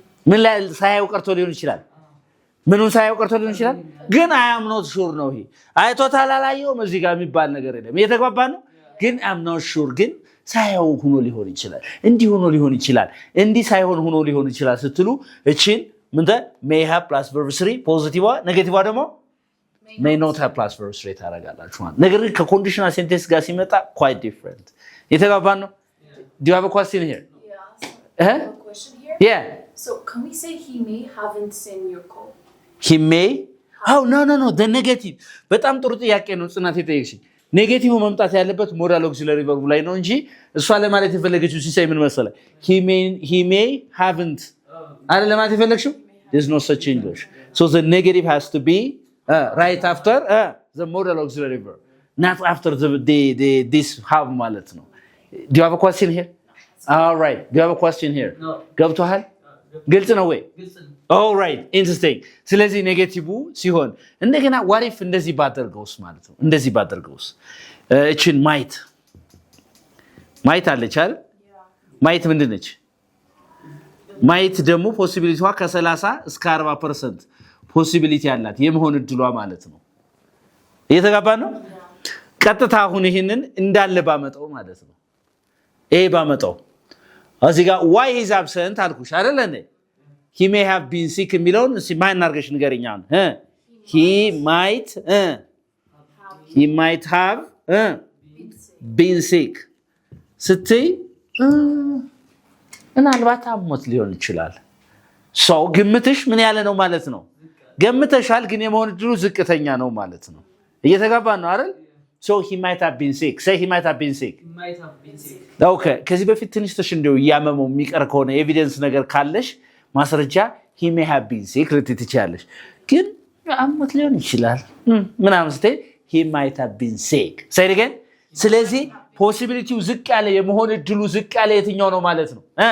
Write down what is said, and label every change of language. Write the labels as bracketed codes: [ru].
[am] ምን ላይ ሳያው ቀርቶ ሊሆን ይችላል ምኑን ሳያው ቀርቶ ሊሆን ይችላል ግን I am not sure ነው ይሄ አይቶታል አላየውም እዚህ ጋር የሚባል ነገር የለም የተጋባ ነው ግን I am not sure ግን ሳያው ሆኖ ሊሆን ይችላል እንዲህ ሆኖ ሊሆን ይችላል እንዲህ ሳይሆን ሆኖ ሊሆን ይችላል ስትሉ እቺን ምን may have plus verb 3 ፖዚቲቭ ኔጌቲቭ ደግሞ may not have plus verb 3 ታረጋላችሁ ማለት ነገር ግን ከኮንዲሽናል ሴንቴንስ ጋር ሲመጣ quite different የተጋባ ነው do you have a question here [en] I have a question here. yeah So can we say he may haven't seen your call? he may oh no the negative በጣም ጥሩ ጥያቄ ነው ጽናት የጠየቅሽኝ ኔጌቲቭ መምጣት ያለበት ሞዳል ኦክሲለሪ ቨርብ ላይ ነው እንጂ እሷ ለማለት የፈለገችው ሲሳይ ምን መሰለ he may haven't አይደል ለማለት የፈለግሽው there's no such English so the negative has to be right after the modal auxiliary verb not after the this have ማለት ነው do you have a question here all right do you have a question here No. [am] ገብቷል ግልጽ ነው ወይ all right interesting ስለዚህ ኔጌቲቭ ሲሆን እንደገና what if እንደዚህ ባደርገውስ ማለት ነው እንደዚህ ባደርገውስ እቺን ማይት አለች አይደል ማይት ምንድን ነች? ማይት ደግሞ ፖሲቢሊቲዋ ከ30 እስከ 40% ፖሲቢሊቲ ያላት የመሆን እድሏ ማለት ነው። እየተጋባ ነው። ቀጥታ አሁን ይሄንን እንዳለ ባመጣው ማለት ነው። ይሄ ባመጣው እዚህ ጋር why is absent አልኩሽ አይደል እንዴ? he may have been sick የሚለውን እስኪ ማን አድርገሽ ንገሪኝ አሁን he might have been sick ስትይ ምናልባት አሞት ሊሆን ይችላል። ሰው ግምትሽ ምን ያለ ነው ማለት ነው? ገምተሻል፣ ግን የመሆን እድሉ ዝቅተኛ ነው ማለት ነው። እየተጋባ ነው አይደል? [en] so he might have been sick. say he might have been sick. [am] okay ከዚህ በፊት ትንሽ እንደው ያመመው የሚቀር ከሆነ ኤቪደንስ ነገር ካለሽ ማስረጃ he may have been sick ልትይ ትችያለሽ። ግን አሞት ሊሆን ይችላል ምናምን ስትይ he might have been sick. say it again. ስለዚህ ፖሲቢሊቲው ዝቅ ያለ የመሆን እድሉ ዝቅ ያለ የትኛው ነው ማለት ነው?